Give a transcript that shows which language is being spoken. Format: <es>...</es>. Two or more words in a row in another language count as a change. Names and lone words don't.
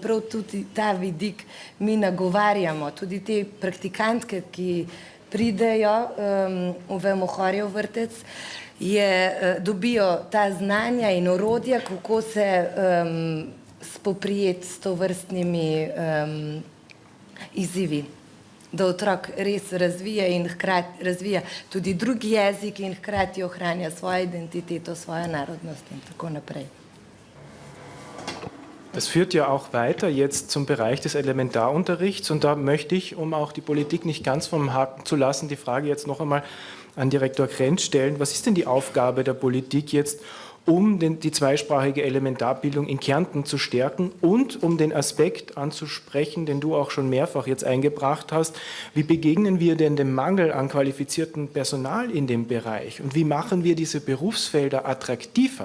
<sl>prav tudi ta vidik mi nagovarjamo, tudi te praktikantke, ki pridejo v Mohorjev vrtec, dobijo ta znanja in orodja, kako se spoprijeti s tovrstnimi izzivi, da otrok res razvija in hkrati razvija tudi drugi jezik in hkrati ohranja svojo identiteto, svojo narodnost in tako naprej.</sl> <de>Das führt ja auch weiter jetzt zum Bereich des Elementarunterrichts und da möchte ich, um auch die Politik nicht ganz vom Haken zu lassen, die Frage jetzt noch einmal an Direktor Krenz stellen. Was ist denn die Aufgabe der Politik jetzt, um die zweisprachige Elementarbildung in Kärnten zu stärken und um den Aspekt anzusprechen, den du auch schon mehrfach jetzt eingebracht hast, wie begegnen wir denn dem Mangel an qualifiziertem Personal in dem Bereich und wie machen wir diese Berufsfelder attraktiver?</de>